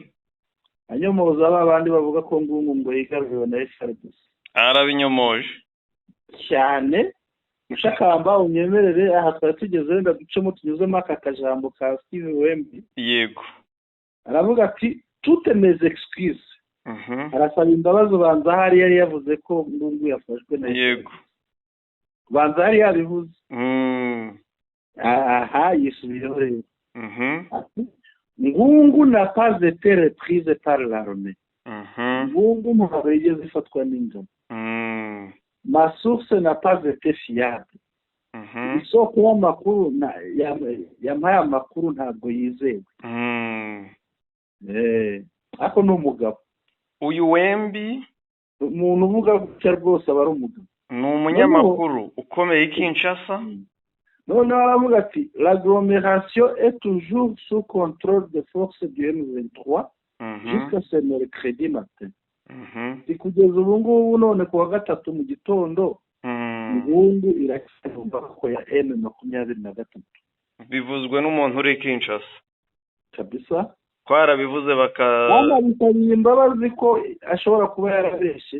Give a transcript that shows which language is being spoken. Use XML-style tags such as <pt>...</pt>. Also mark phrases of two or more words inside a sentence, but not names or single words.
<rw>Anyomoza abandi bavuga ko ngo yigaruriwe na FARDC. Arabinyomoje cyane. Mushakamba unyemerere aha twari tugeze wenda ducemo tunyuzemo aka kajambo ka Steve Wembi. Yego. Aravuga ati</rw> <fr>toutes mes excuses.</fr> <rw>Arasaba imbabazi ubanza hari yari yavuze ko Ngungu yafashwe na Yego. Ubanza hari yabivuze. Aha yisubiyeho rero.</rw> <fr>Ngungu n'a pas été reprise par l'armée.</fr> <rw>Ngungu ntabwo yigeze ifatwa n'ingabo.</rw> <fr>Ma source n'a pas été fiable.</fr> <rw>Isoko y'amakuru yampaye amakuru ntabwo yizewe. Ako ni umugabo. Uyu Wembi umuntu uvuga gutya rwose aba ari umugabo. Ni umunyamakuru ukomeye i Kinshasa. None aravuga ati</rw> <fr>l'agglomération est toujours sous contrôle des forces du M23 jusqu'à ce mercredi matin.</fr> <rw>Kugeza ubu ngubu none kuwa gatatu mu gitondo Ngungu iracyumva ko ya M23. Bivuzwe n'umuntu uri Kinshasa. Kabisa. Twarabivuze bisabye imbabazi ko ashobora kuba yarabeshe</rw>